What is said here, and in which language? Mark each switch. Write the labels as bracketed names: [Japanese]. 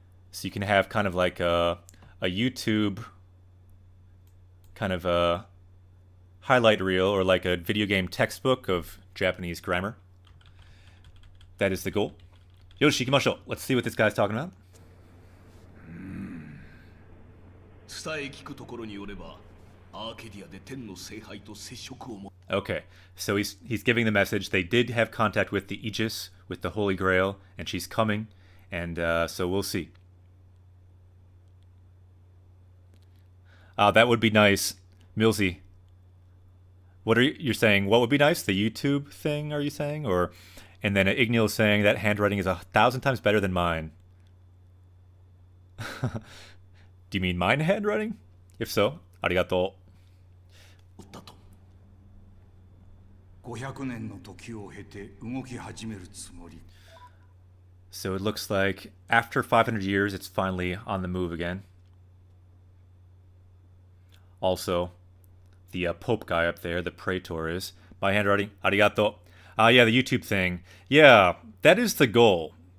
[English] So you can have kind of like a YouTube kind of a highlight reel, or like a video game textbook of Japanese grammar. That is the goal. [Japanese] Yoshi, ikimashou. [English] Let's see what this guy's talking about. [Japanese] 伝え聞くところによれば、アーケディアで天の聖杯と接触をも [English] Okay, so he's giving the message. They did have contact with the Aegis, with the Holy Grail, and she's coming, and so we'll see. That would be nice. Milsey. What are you're saying? What would be nice? The YouTube thing, are you saying? Or, and then Ignil is saying that handwriting is 1,000 times better than mine. Do you mean mine handwriting? If so, arigato. [Japanese] 500年の時を経て動き始めるつもり。 [English] So it looks like after 500 years, it's finally on the move again. Also, the Pope guy up there, the Praetor is. My handwriting, arigato. Yeah, the YouTube thing. Yeah, that is the goal.